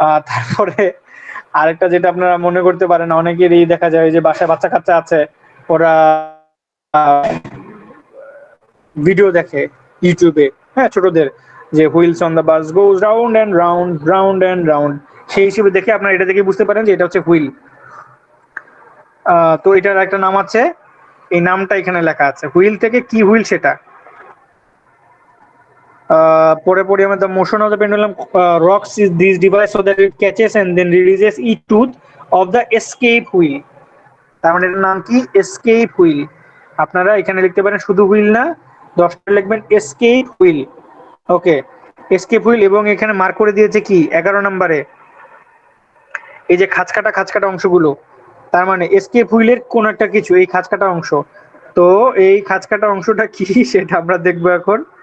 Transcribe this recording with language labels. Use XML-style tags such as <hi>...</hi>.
<bn>তারপরে আরেকটা যেটা আপনারা মনে করতে পারেন, অনেকেরই দেখা যায় যে বাসায় বাচ্চা কাচ্চা আছে, ওরা ভিডিও দেখে ইউটিউবে, হ্যাঁ ছোটদের, যে</bn> <en>wheels on the bus goes round and round,</en> <bn>round and round, সেই হিসেবে দেখে আপনারা এটা দেখে বুঝতে পারেন যে এটা হচ্ছে হুইল। তো এটার একটা নাম আছে, এই নামটা এখানে লেখা আছে, হুইল থেকে কি হুইল সেটা। পরে পড়ি আমরা,</bn> <en>the motion of the pendulum rocks is this device so that it catches and then releases each tooth of the escape wheel,</en> <bn>তার মানে এটার নাম কি, এসকেপ হুইল। আপনারা এখানে লিখতে পারেন শুধু হুইল না, 10টা লিখবেন এসকেপ হুইল। ওকে, এসকেপ হুইল। এবং এখানে মার্ক করে দিয়েছে কি 11 নম্বরে এই যে খাঁচকাটা খাঁচকাটা অংশগুলো, তার মানে এসকেপ হুইলের কোন একটা কিছু এই খাঁচকাটা অংশ। তো এই খাঁচকাটা অংশটা কি সেটা আমরা দেখবো এখন।</bn>